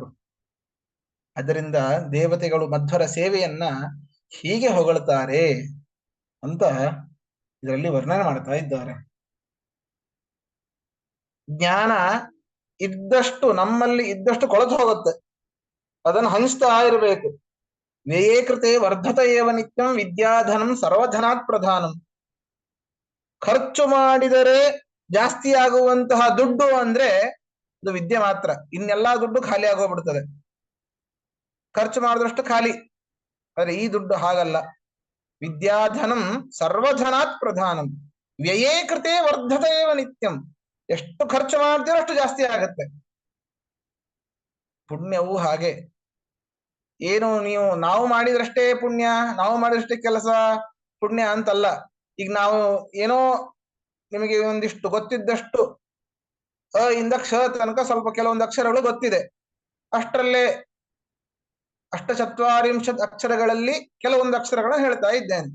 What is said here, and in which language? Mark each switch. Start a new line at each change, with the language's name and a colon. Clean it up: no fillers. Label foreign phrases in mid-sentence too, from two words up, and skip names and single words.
Kannada: ಅದರಿಂದ ದೇವತೆಗಳು ಮಧ್ವರ ಸೇವೆಯನ್ನ ಹೀಗೆ ಹೊಗಳ್ತಾರೆ ಅಂತ ಇದರಲ್ಲಿ ವರ್ಣನೆ ಮಾಡ್ತಾ ಇದ್ದಾರೆ. ಜ್ಞಾನ ಇದ್ದಷ್ಟು ನಮ್ಮಲ್ಲಿ ಇದ್ದಷ್ಟು ಕೊಳತು ಹೋಗುತ್ತೆ, ಅದನ್ನು ಹಂಚ್ತಾ ಇರಬೇಕು.
Sanskrit: ವ್ಯಯೇ ಕೃತೆ ವರ್ಧತ ಏವ ನಿತ್ಯಂ ವಿದ್ಯಾಧನಂ ಸರ್ವಧನಾತ್ ಪ್ರಧಾನಂ.
Kannada: ಖರ್ಚು ಮಾಡಿದರೆ ಜಾಸ್ತಿ ಆಗುವಂತಹ ದುಡ್ಡು ಅಂದ್ರೆ ಅದು ವಿದ್ಯೆ ಮಾತ್ರ. ಇನ್ನೆಲ್ಲಾ ದುಡ್ಡು ಖಾಲಿ ಆಗೋಗ್ಬಿಡ್ತದೆ, ಖರ್ಚು ಮಾಡಿದಷ್ಟು ಖಾಲಿ. ಆದ್ರೆ ಈ ದುಡ್ಡು ಹಾಗಲ್ಲ.
Sanskrit: ವಿದ್ಯಾಧನಂ ಸರ್ವಧನಾತ್ ಪ್ರಧಾನಂ ವ್ಯಯೇ ಕೃತೆ ವರ್ಧತ ಏವ ನಿತ್ಯಂ.
Kannada: ಎಷ್ಟು ಖರ್ಚು ಮಾಡ್ತೀರೋ ಅಷ್ಟು ಜಾಸ್ತಿ ಆಗತ್ತೆ. ಪುಣ್ಯವು ಹಾಗೆ. ಏನು ನಾವು ಮಾಡಿದ್ರಷ್ಟೇ ಪುಣ್ಯ, ನಾವು ಮಾಡಿದಷ್ಟೇ ಕೆಲಸ ಪುಣ್ಯ ಅಂತಲ್ಲ. ಈಗ ನಾವು ಏನೋ ನಿಮಗೆ ಒಂದಿಷ್ಟು ಗೊತ್ತಿದ್ದಷ್ಟು ಇಂದ ಕ್ಷ ತನಕ ಸ್ವಲ್ಪ ಕೆಲವೊಂದು ಅಕ್ಷರಗಳು ಗೊತ್ತಿದೆ, ಅಷ್ಟರಲ್ಲೇ ಅಷ್ಟಚತ್ವಾರಿಂಶತ್ ಅಕ್ಷರಗಳಲ್ಲಿ ಕೆಲವೊಂದು ಅಕ್ಷರಗಳನ್ನ ಹೇಳ್ತಾ ಇದ್ದೇನೆ.